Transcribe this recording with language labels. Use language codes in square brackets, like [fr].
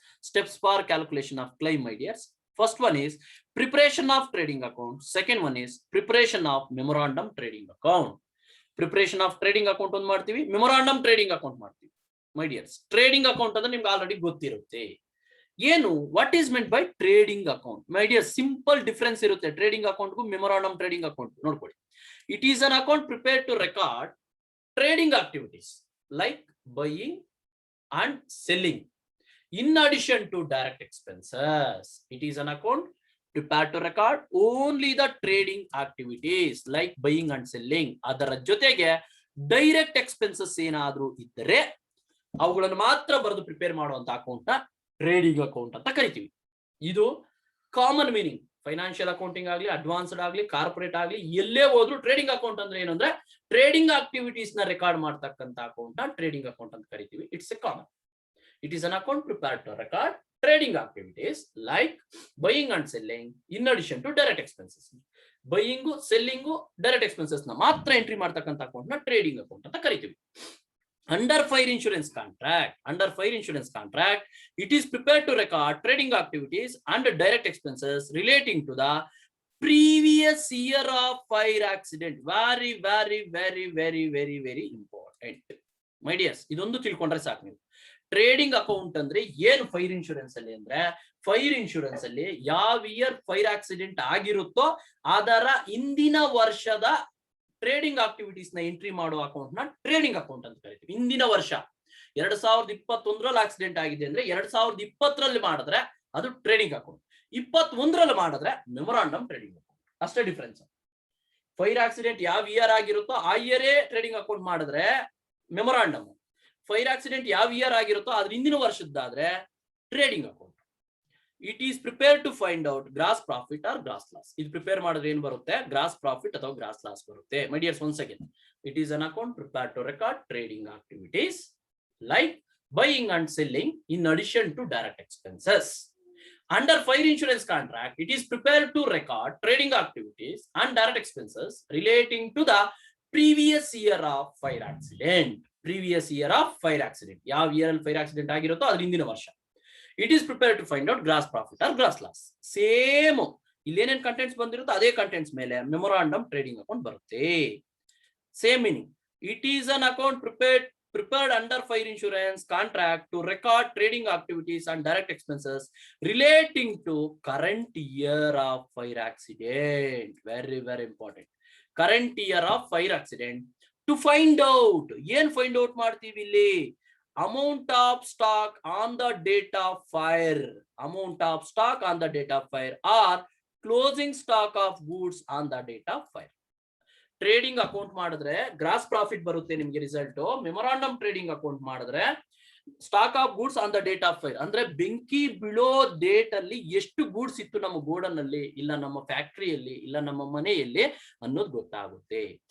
[en] Steps for calculation of claim my dears. First one is preparation of trading account. Second one is preparation of memorandum trading account. [kn] Preparation of trading account ಒಂದು ಮಾಡ್ತೀವಿ, memorandum trading account ಮಾಡ್ತೀವಿ. ಮೈ dears, trading account ಅಂದ್ರೆ ನಿಮ್ಗೆ already ಗೊತ್ತಿರುತ್ತೆ. ಏನು [en] What is meant by trading account? [kn] My dear, simple difference ಇರುತ್ತೆ trading ಅಕೌಂಟ್ಗೂ memorandum trading account. [en] ನೋಡ್ಕೊಳ್ಳಿ, it is an account prepared to record trading activities like buying and selling in addition to direct expenses. It is an account prepared to record only the trading activities like buying and selling. [kn] ಅದರ ಜೊತೆಗೆ direct expenses ಏನಾದ್ರೂ ಇದ್ದರೆ ಅವುಗಳನ್ನು ಮಾತ್ರ ಬರೆದು prepare ಮಾಡುವಂತ account ನ trading account ಅಂತ ಕರಿತೀವಿ. ಇದು ಕಾಮನ್ ಮೀನಿಂಗ್. ಫೈನಾನ್ಷಿಯಲ್ ಅಕೌಂಟಿಂಗ್ ಆಗಲಿ, ಅಡ್ವಾನ್ಸ್ಡ್ ಆಗಲಿ, ಕಾರ್ಪೊರೇಟ್ ಆಗಲಿ, ಎಲ್ಲೇ ಹೋದ್ರು ಟ್ರೇಡಿಂಗ್ ಅಕೌಂಟ್ ಅಂದ್ರೆ ಏನು ಅಂದ್ರೆ ಟ್ರೇಡಿಂಗ್ ಆಕ್ಟಿವಿಟೀಸ್ ನ ರೆಕಾರ್ಡ್ ಮಾಡ್ತಕ್ಕಂತ ಅಕೌಂಟ್ ನ ಟ್ರೇಡಿಂಗ್ ಅಕೌಂಟ್ ಅಂತ ಕರಿತೀವಿ. [en] It's a common. It is an account prepared to record trading activities like buying and selling in addition to direct expenses. [kn] Buying, selling, direct expenses na matra entry ಮಾಡ್ತಕ್ಕಂತ account ನ trading account ಅಂತ ಕರಿತೀವಿ. [en] Under fire insurance contract, it is prepared to record trading activities and direct expenses relating to the previous year of fire accident. Very, very, very, very, very, very important. My dears, [kn] ಇದೊಂದು ತಿಳ್ಕೊಂಡ್ರೆ ಸಾಕು ನೀವು. Trading account ಅಂದ್ರೆ ಏನು fire insurance ಅಲ್ಲಿ ಅಂದ್ರೆ, fire insurance ಅಲ್ಲಿ ಯಾವ ಇಯರ್ ಫೈರ್ ಆಕ್ಸಿಡೆಂಟ್ ಆಗಿರುತ್ತೋ ಅದರ ಹಿಂದಿನ ವರ್ಷದ ಟ್ರೇಡಿಂಗ್ ಆಕ್ಟಿವಿಟೀಸ್ ನ ಎಂಟ್ರಿ ಮಾಡುವ ಅಕೌಂಟ್ ನ ಟ್ರೇಡಿಂಗ್ ಅಕೌಂಟ್ ಅಂತ ಕರಿತೀವಿ. ಹಿಂದಿನ ವರ್ಷ 2021ರಲ್ಲಿ ಆಕ್ಸಿಡೆಂಟ್ ಆಗಿದೆ ಅಂದ್ರೆ 2020ರಲ್ಲಿ ಮಾಡಿದ್ರೆ ಅದು ಟ್ರೇಡಿಂಗ್ ಅಕೌಂಟ್, 21ರಲ್ಲಿ ಮಾಡಿದ್ರೆ ಮೆಮೊರಾಂಡಮ್ ಟ್ರೇಡಿಂಗ್ ಅಕೌಂಟ್. ಅಷ್ಟೇ ಡಿಫರೆನ್ಸ್. ಫೈರ್ ಆಕ್ಸಿಡೆಂಟ್ ಯಾವ ಇಯರ್ ಆಗಿರುತ್ತೋ ಆ ಇಯರೇ ಟ್ರೇಡಿಂಗ್ ಅಕೌಂಟ್ ಮಾಡಿದ್ರೆ ಮೆಮೊರಾಂಡಮ್. ಫೈರ್ ಆಕ್ಸಿಡೆಂಟ್ ಯಾವ ಇಯರ್ ಆಗಿರುತ್ತೋ ಅದ್ರ ಹಿಂದಿನ ವರ್ಷದ್ದಾದ್ರೆ trading account. [en] It is prepare to find out gross profit or gross loss. [kn] ಇದು ಪ್ರಿಪೇರ್ ಮಾಡಿದ್ರೆ ಏನ್ ಬರುತ್ತೆ? ಗ್ರಾಸ್ ಪ್ರಾಫಿಟ್ ಅಥವಾ ಗ್ರಾಸ್ ಲಾಸ್ ಬರುತ್ತೆ. [en] My dears, once again, it is an account prepare to record trading activities like buying and selling in addition to direct expenses. Under fire insurance contract, it is prepared to record trading activities and direct expenses relating to the previous year of fire accident. Previous year of fire accident. [kn] ಯಾವ year ಅಲ್ಲಿ fire accident ಆಗಿರುತ್ತೋ ಅದ್ರ ಹಿಂದಿನ ವರ್ಷ. [en] It is prepare to find out gross profit or gross loss. [kn] Same ಇಲ್ಲಿ ಏನೇನ್ contents ಬಂದಿರುತ್ತೋ ಅದೇ contents ಮೇಲೆ memorandum trading account ಬರುತ್ತೆ. [en] Same meaning. It is an account prepared under fire insurance contract to record trading activities and direct expenses relating to current year of fire accident. Very, very important. Current year of fire accident. To find out, [kn] ಏನ್ find out ಮಾಡ್ತೀವಿ ಇಲ್ಲಿ? [en] Amount of stock on the date of fire. Amount of stock on the date of fire or closing stock of goods on the date of fire. [kn] Trading account ಮಾಡಿದ್ರೆ gross profit ಬರುತ್ತೆ ನಿಮ್ಗೆ result. Memorandum trading account ಮಾಡಿದ್ರೆ stock of goods on the date of fire, ಅಂದ್ರೆ ಬೆಂಕಿ ಬೀಳೋ date ಅಲ್ಲಿ ಎಷ್ಟು goods ಇತ್ತು ನಮ್ಮ ಗೋಡನ್ ಅಲ್ಲಿ, ಇಲ್ಲ ನಮ್ಮ ಫ್ಯಾಕ್ಟರಿಯಲ್ಲಿ, ಇಲ್ಲ ನಮ್ಮ ಮನೆಯಲ್ಲಿ ಅನ್ನೋದು ಗೊತ್ತಾಗುತ್ತೆ.